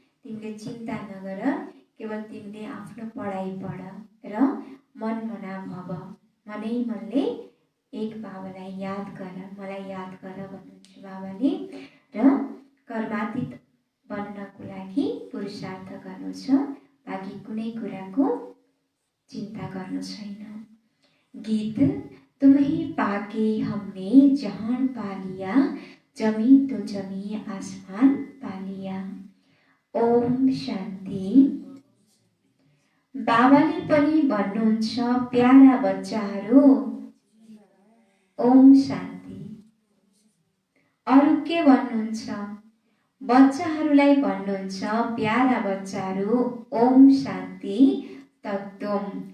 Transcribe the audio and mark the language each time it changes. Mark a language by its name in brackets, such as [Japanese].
[Nepali] तिमीले चिन्ता नगर, केवल तिमीले आफ्नो पढाइ पढ र मन मना भव, मनै मनले एक बाबालाई याद गर, मलाई याद गर भन्नुहुन्छ बाबाले। र कर्मातीत बन्नको लागि पुरुषार्थ गर्नु छ, बाँकी कुनै कुराको चिन्ता गर्नु छैन। [Hindi] गीत: तुम्हें पाके हमने जहान पा लिया, जमी तो जमी आसमान पा लिया। [Nepali] ओम शान्ति। बाबाले पनि भन्नुहुन्छ प्यारा बच्चाहरू, ओम शान्ति। अरू के भन्नुहुन्छ? बच्चाहरूलाई भन्नुहुन्छ प्यारा बच्चाहरू, ओम शान्ति तत्वम।